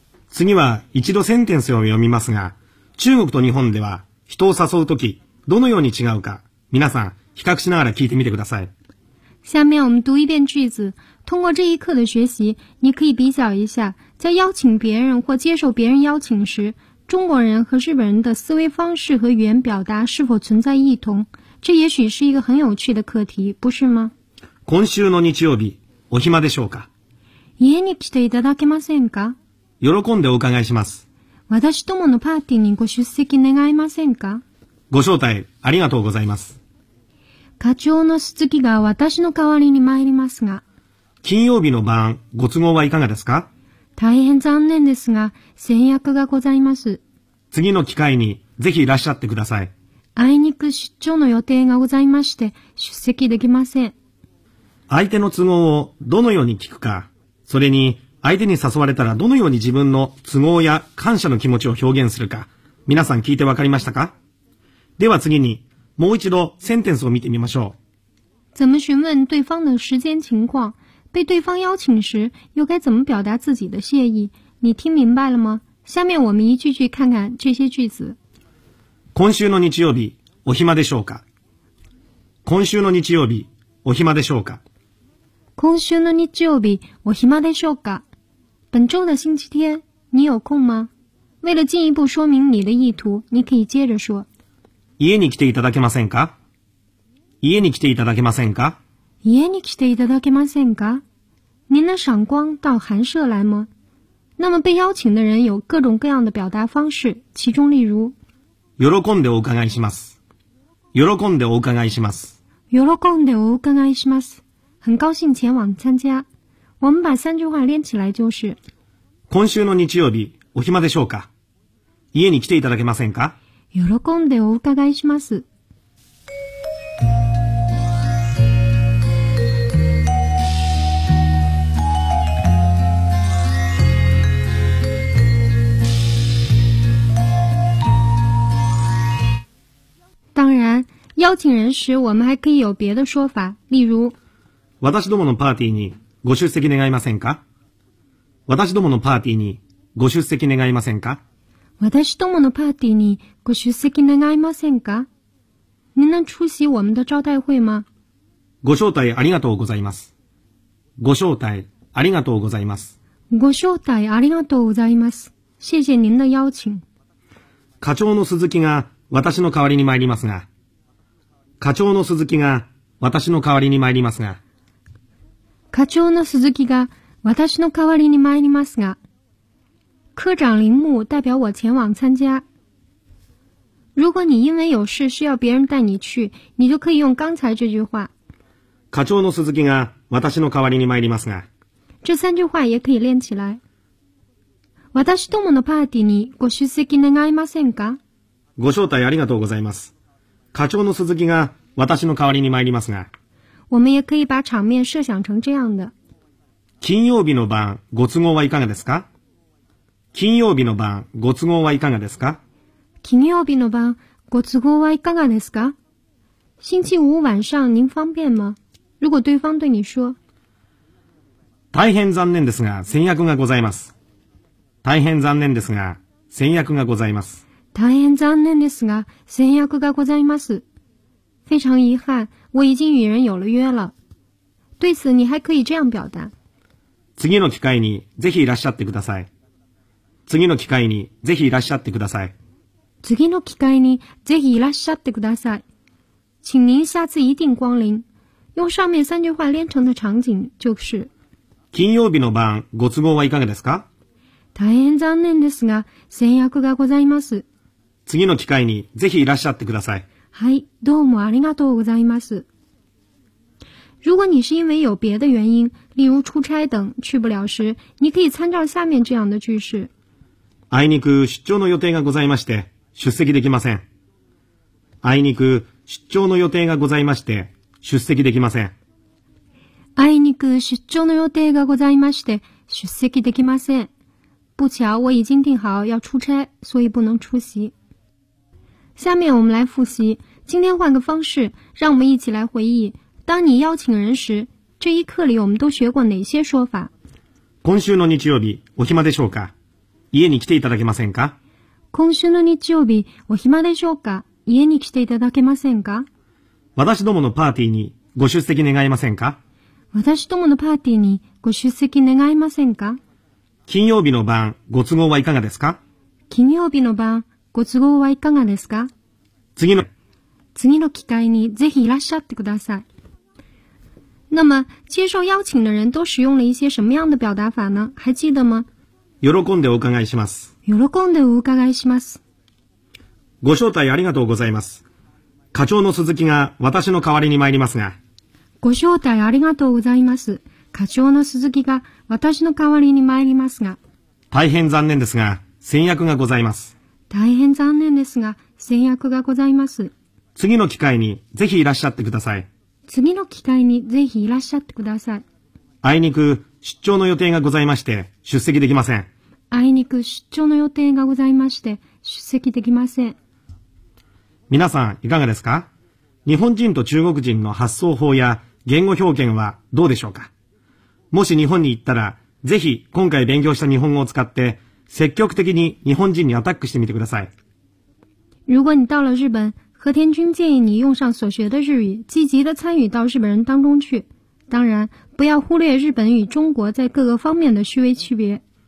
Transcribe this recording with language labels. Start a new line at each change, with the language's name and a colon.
Japanese: 次は一度センテンスを読みますが、中国と日本では人を誘うとき、どのように違うか、皆さん比較しながら聞いてみてください。
Chinese: 下面我们读一遍句子。通过这一课的学习，你可以比较一下，在邀请别人或接受别人邀请时，中国人和日本人的思维方式和语言表达是否存在异同。这也许是一个很有趣的课题，不是吗？
Japanese: 今週の日曜日、お暇でしょうか？家に来ていただけませんか？喜んでお伺いします。私どものパーティーにご出席願いませんか？ご招待ありがとうございます。課長の鈴木が私の代わりに参りますが。金曜日の晩、ご都合はいかがですか？大変残念ですが、先約がございます。次の機会にぜひいらっしゃってください。あいにく出張の予定がございまして、出席できません。相手の都合をどのように聞くか、それに、相手に誘われたらどのように自分の都合や感謝の気持ちを表現するか、皆さん聞いてわかりましたか？では次にもう一度センテンスを見てみましょう。
Chinese: 怎么询问对方的时间情况？被对方邀请时，又该怎么表达自己的谢意？你听明白了吗？下面我们一句句看看这些句子。
Japanese: 今週の日曜日、お暇でしょうか？今週の日曜日、お暇でしょうか？今週の日曜日、お暇でしょうか？
Chinese: 本周的星期天，你有空吗？为了进一步说明你的意图，你可以接着说。
Japanese: 家に来ていただけませんか？家に来ていただけませんか？家に来ていただけませんか？
Chinese: 您能赏光到寒舍来吗？那么被邀请的人有各种各样的表达方式，其中例如
Japanese: 喜んでお伺いします。喜んでお伺いします。喜んでお伺いします。
Chinese: 很高兴前往参加。我们把三句话连起来就是
Japanese: 今週の日曜日お暇でしょうか。家に来ていただけませんか。喜んでお伺いします。
Chinese: 当然邀请人时我们还可以有别的说法，例如
Japanese: 私どものパーティーにご出席願いませんか。私どものパーティーにご出席願いませんか。私どものパーティーにご出席願いませんか。
Chinese: 您能出席我们的招待会吗。
Japanese: ご招待ありがとうございます。ご招待ありがとうございます。ご招待ありがとうございます。
Chinese: 谢谢您的邀请。
Japanese: 課長の鈴木が私の代わりに参りますが。課長の鈴木が私の代わりに参りますが。課長の鈴木が私の代わりに参りますが。
Chinese: 科長林木代表我前往参加。如果你因为有事需要别人带你去，你就可以用刚才这句话。
Japanese: 課長の鈴木が私の代わりに参りますが。
Chinese: 这三句话也可以练起来。
Japanese: 私どものパーティーにご出席願いませんか。ご招待ありがとうございます。課長の鈴木が私の代わりに参りますが。
Chinese: 我们也可以把场面设想成这样的。
Japanese: 金曜日の晩、ご都合はいかがですか。金曜日の晩、ご都合はいかがですか。金曜日の晩、ご都合はいかがですか。
Chinese: 星期五晚上您方便吗。如果对方对你说。
Japanese: 大変残念ですが、先約がございます。大変残念ですが、先約がございます。大変残念ですが、先約がございます。
Chinese: 非常遗憾、我已经与人有了约了。对此、你还可以这样表达。
Japanese: 次の機会に、ぜひいらっしゃってください。次の機会に、ぜひいらっしゃってください。次の機会に、ぜひいらっしゃってください。
Chinese: 请您下次一定光临。用上面三句话连成的场景就是。
Japanese: 金曜日の晩、ご都合はいかがですか。大変残念ですが、先約がございます。次の機会にぜひいらっしゃってください。はい、どうもありがとうございます。
Chinese: 如果你是因为有别的原因、例如出差等、去不了时、你可以参照下面这样的句式。
Japanese: あいにく出張の予定がございまして、出席できません。あいにく出張の予定がございまして、出席できません。あいにく出張の予定がございまして、出席できません。
Chinese: 不巧我已经订好要出差，所以不能出席。下面我们来复习，今天换个方式，让我们一起来回忆，当你邀请人时，这一课里我们都学过哪些说法。
Japanese: 今週の日曜日お暇でしょうか。家に来ていただけませんか。今週の日曜日お暇でしょうか。家に来ていただけませんか。私どものパーティーにご出席願いませんか。私どものパーティーにご出席願いませんか。金曜日の晩、ご都合はいかがですか。金曜日の晩、ご都合はいかがですか。次の機会にぜひいらっしゃってください。
Chinese: 那么、接受邀请的人都使用了一些什么样的表达法呢？还记得吗？
Japanese: 喜んでお伺いします。喜んでお伺いします。ご招待ありがとうございます。課長の鈴木が私の代わりに参りますが。ご招待ありがとうございます。課長の鈴木が私の代わりに参りますが。大変残念ですが、先約がございます。大変残念ですが、先約がございます。次の機会にぜひいらっしゃってください。次の機会にぜひいらっしゃってください。あいにく出張の予定がございまして、出席できません。あいにく出張の予定がございまして、出席できません。皆さん、いかがですか？日本人と中国人の発想法や言語表現はどうでしょうか？もし日本に行ったら、ぜひ今回勉強した日本語を使って、積極的に日本人にアタックしてみてください。
Chinese: 如果你到了日本、和田君建议你用上所学的日语、积极的参与到日本人当中去。当然、不要忽略日本与中国在各个方面的细微区别。